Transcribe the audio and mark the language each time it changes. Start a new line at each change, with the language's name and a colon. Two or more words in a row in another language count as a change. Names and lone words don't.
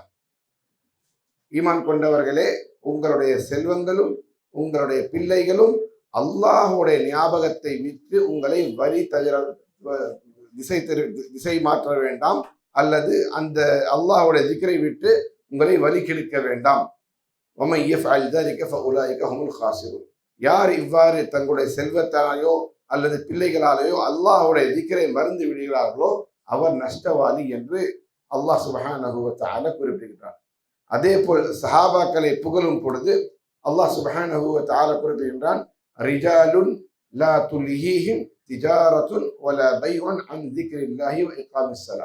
Tamil: ஈமான் கொண்டவர்களே, உங்களுடைய செல்வங்களும் உங்களுடைய பிள்ளைகளும் அல்லாஹுடைய ஞாபகத்தை விட்டு உங்களை வழி தவிர திசை மாற்ற வேண்டாம், அல்லது அந்த அல்லாஹுடைய திக்ரை விட்டு உங்களை வழி கெடுக்க வேண்டாம்.
Arabic: ومن يفعل ذلك فاولئك هم الخاسرون.
Tamil: யார் இவ்வாறு தங்களுடைய செல்வத்தாலேயோ அல்லது பிள்ளைகளாலேயோ அல்லாஹுடைய திக்ரை மறந்து விடுகிறார்களோ அவர் நஷ்டவாளி என்று அல்லாஹ்
Arabic: سبحانه وتعالى
Tamil: குறிப்பிடுகிறார். அதே போல் சஹாபாக்களை புகழும் பொழுது அல்லாஹ்
Arabic: سبحانه وتعالى
Tamil: குறிப்பிடுகின்றான்,
Arabic: رجال لا تلهيهم تجارة ولا بيع عن ذكر الله وإقام الصلاة.